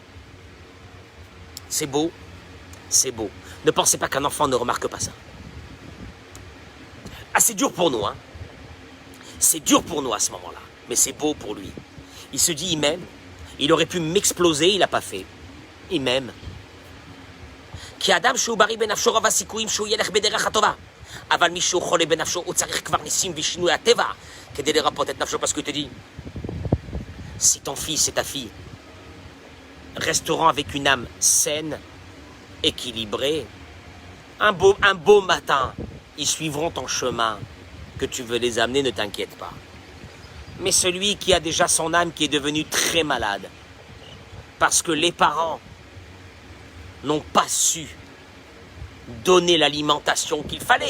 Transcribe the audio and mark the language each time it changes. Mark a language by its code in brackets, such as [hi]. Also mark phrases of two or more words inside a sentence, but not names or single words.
[fr] C'est beau, c'est beau. Ne pensez pas qu'un enfant ne remarque pas ça. Ah, c'est dur pour nous, hein. C'est dur pour nous à ce moment-là. Mais c'est beau pour lui. Il se dit, il m'aime. Il aurait pu m'exploser, il n'a pas fait. Il m'aime. [he] כי אדם שהוא בריא בנפשו רב הסיכויים שהוא ילך בדרך הטובה. אבל מי שהוא חולה בנפשו הוא צריך כבר ניסים ושינוי הטבע כדי לרפות את נפשו. [fr] Parce que te dit, si ton fils et ta fille resteront avec une âme saine, équilibrée, un beau matin, ils suivront ton chemin que tu veux les amener, ne t'inquiète pas. Mais celui qui a déjà son âme qui est devenue très malade, parce que les parents n'ont pas su donner l'alimentation qu'il fallait.